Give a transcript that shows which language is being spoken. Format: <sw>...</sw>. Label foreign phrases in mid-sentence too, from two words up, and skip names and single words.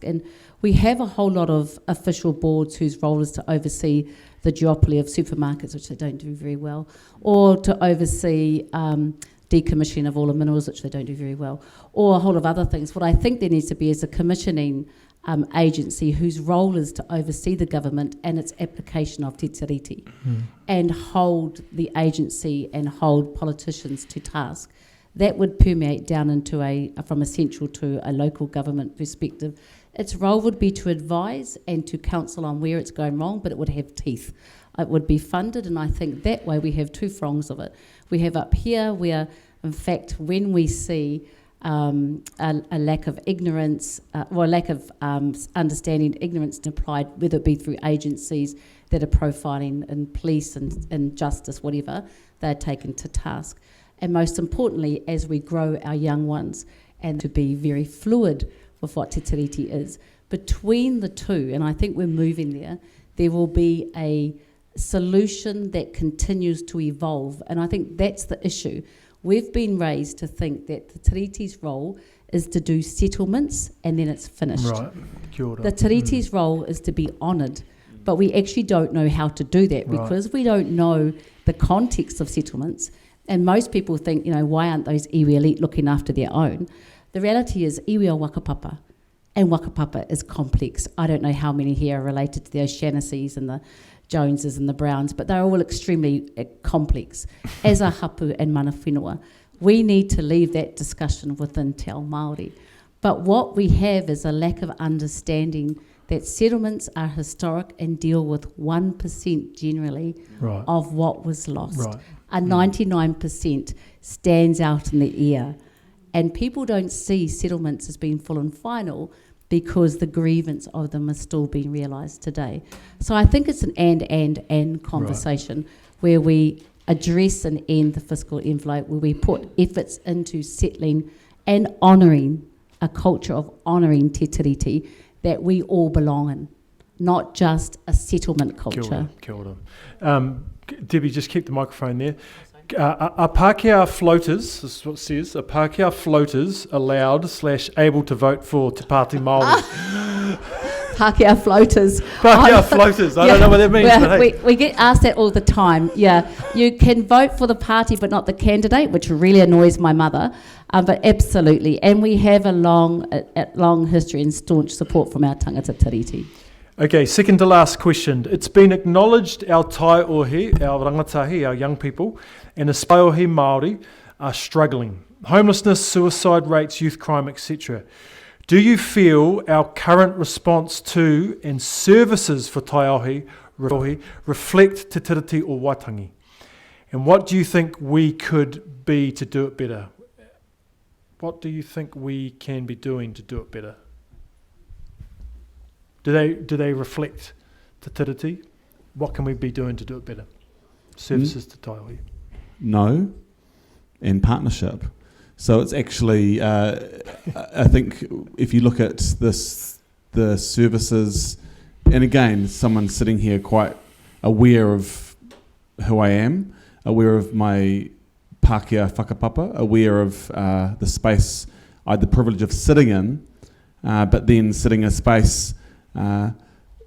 <en>And we have a whole lot of official boards whose role is to oversee the duopoly of supermarkets, which they don't do very well, or to oversee decommissioning of all the minerals, which they don't do very well, or a whole lot of other things. What I think there needs to be is a commissioning agency whose role is to oversee the government and its application of</en> <mi>te tiriti</mi> <en>and hold the agency and hold politicians to task. That would permeate down into from a central to a local government perspective. Its role would be to advise and to counsel on where it's going wrong, but it would have teeth. It would be funded, and I think that way we have two prongs of it. We have up here where, in fact, when we see a lack of ignorance, or a lack of understanding, ignorance applied, whether it be through agencies that are profiling in police and justice, whatever, they're taken to task. And most importantly, as we grow our young ones, and to be very fluid with what</en> <mi>te tiriti</mi> <en>is, between the two, and I think we're moving there will be a solution that continues to evolve. And I think that's the issue. We've been raised to think that the tiriti's role is to do settlements and then it's finished. Right.</en> <mi>Kia ora.</mi> <en>The tiriti's role is to be honoured, but we actually don't know how to do that because we don't know the context of settlements. And most people think, why aren't those iwi elite looking after their own? The reality is iwi are wakapapa, and wakapapa is complex. I don't know how many here are related to the O'Shanasseys and the Joneses and the Browns, but they're all extremely complex, as are hapu and</en> <mi>mana whenua.</mi> <en>We need to leave that discussion within</en> <mi>Te Ao Māori.</mi> <en>But what we have is a lack of understanding that settlements are historic and deal with 1% generally of what was lost. Right. A 99% stands out in the air. And people don't see settlements as being full and final because the grievance of them is still being realised today. So I think it's an and conversation where we address and end the fiscal envelope, where we put efforts into settling and honouring a culture of honouring</en> <mi>te tiriti</mi> <en>that we all belong in, not just a settlement culture.</en> <mi>Kia ora.</mi> <en>Debbie, just keep the microphone there. Are Pākehā floaters, this is what it says, are Pākehā floaters allowed/able to vote for Te Pāti Māori? Pākehā floaters. Pākehā floaters, I don't know what that means. But hey. We get asked that all the time, yeah. You can vote for the party but not the candidate, which really annoys my mother, but absolutely. And we have a long history and staunch support from our</en> <mi>tangata tiriti.</mi> <en>Okay, second to last question. It's been acknowledged our taiōhi, our rangatahi, our young people, and the</en> <mi>taiōhi Māori</mi> <en>are struggling. Homelessness, suicide rates, youth crime, etc. Do you feel our current response to and services for taiōhi reflect te tiriti o Waitangi? And what do you think we could be to do it better? What do you think we can be doing to do it better? Do they reflect</en> <mi>te tiriti?</mi> <en>What can we be doing to do it better? Services to taiōhi. No, and partnership. So it's actually, I think if you look at the services, and again, someone sitting here quite aware of who I am, aware of my</en> <mi>Pākehā whakapapa,</mi> <en>aware of the space I had the privilege of sitting in, but then sitting in a space</en>